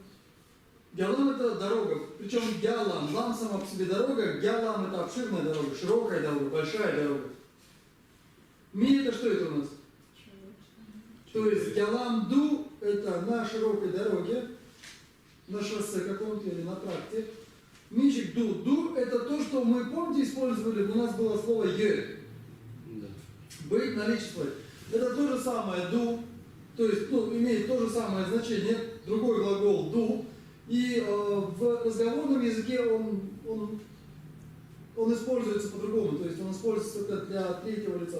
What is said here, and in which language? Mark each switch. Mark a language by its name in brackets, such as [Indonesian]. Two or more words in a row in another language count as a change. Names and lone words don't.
[Russian] Гялам это дорога, причем гялам, лам сама по себе дорога, гялам это обширная дорога, широкая дорога, большая дорога. Ми это что это у нас? То есть [Chechen] гялам ду [Russian] это на широкой дороге, на шоссе каком-то или на тракте. [Chechen] Мичик ду, [Russian] ду это то, что мы, помните, использовали, у нас было слово е, Да. быть, наличествовать. Это то же самое ду, то есть имеет то же самое значение, другой глагол ду. И в разговорном языке он используется по-другому, то есть он используется только для третьего лица.